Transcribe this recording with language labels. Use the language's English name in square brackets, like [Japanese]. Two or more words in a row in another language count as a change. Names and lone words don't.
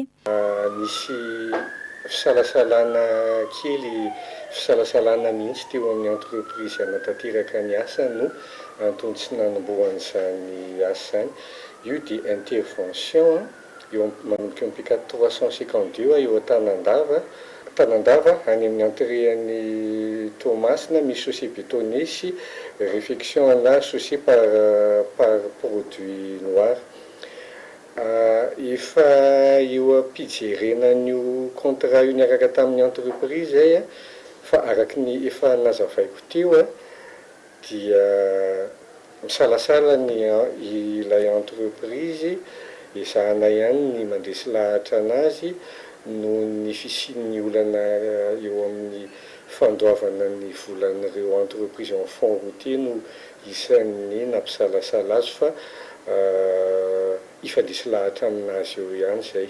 [Malagasy] Nisy fisalasalana kely fisalasalana mihitsy teo amin'ny entreprise anatanteraka ny asa no antony tsy nanambohan'izany asa izany io dia intervention eo manomboka mipika 352 eo Tanandava any amin'ny entrée-ny Thomasina misy [French] chaussée bétonnée [Malagasy] sy réfection na [French] chaussée par produit noir. [Malagasy] Efa eo ampijerenan'io contrat io niaraka tamin'ny entreprise zay fa araky ny efa nazavaiko teo dia misalasala ilay entreprise ezahana ihany ny mandresy lahatra anazy no ny fisian'ny olana eo amin'ny fandoavana ny volan'ireo [French] entreprise en fond routier [Malagasy] no isan'ny nampisalasala azy fa ifandresy lahatra aminazy eo ihany zay.